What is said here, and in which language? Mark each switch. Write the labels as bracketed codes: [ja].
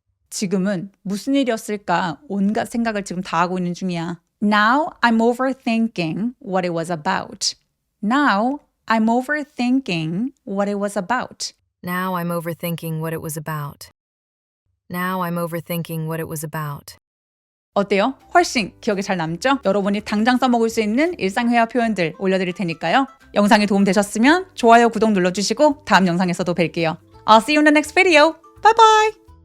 [ko] 지금은 무슨 일이었을까 온갖 생각을 지금 다 하고 있는 중이야. [en] Now I'm overthinking what it was about. Now I'm overthinking what it was about. Now I'm overthinking what it was about. Now I'm overthinking what it was about. [ko] 어때요? 훨씬 기억에 잘 남죠? 여러분이 당장 써먹을 수 있는 일상회화 표현들 올려드릴 테니까요. 영상이 도움 되셨으면 좋아요, 구독 눌러주시고 다음 영상에서도 뵐게요. [en] I'll see you in the next video. Bye bye!